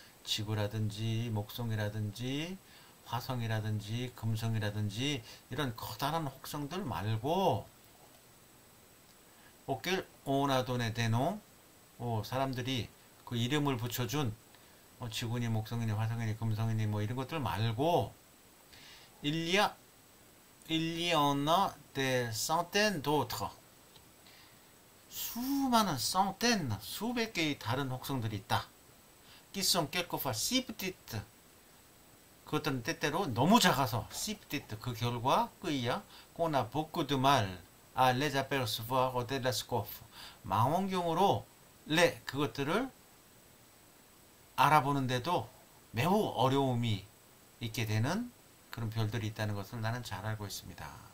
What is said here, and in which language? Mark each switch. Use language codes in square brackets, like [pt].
[ko] 지구라든지 목성이라든지 화성이라든지 금성이라든지 이런 커다란 혹성들 말고 [fr] auquel on a donné des noms [ko] 사람들이 그 이름을 붙여준 지구니 목성이니 화성이니 금성이니 뭐 이런 것들 말고 [fr] il y en a des centaines d'autres [ko] 수많은 centaines 수백 개의 다른 혹성들이 있다. [fr] qui sont quelquefois si petites [ko] 그것들은 때때로 너무 작아서 [fr] si petites [ko] 그 결과 그이야 [fr] qu'on a beaucoup de mal à les apercevoir au télescope [ko] 망원경으로 그것들을 알아보는데도 매우 어려움이 있게 되는 그런 별들이 있다는 것을 나는 잘 알고 있습니다.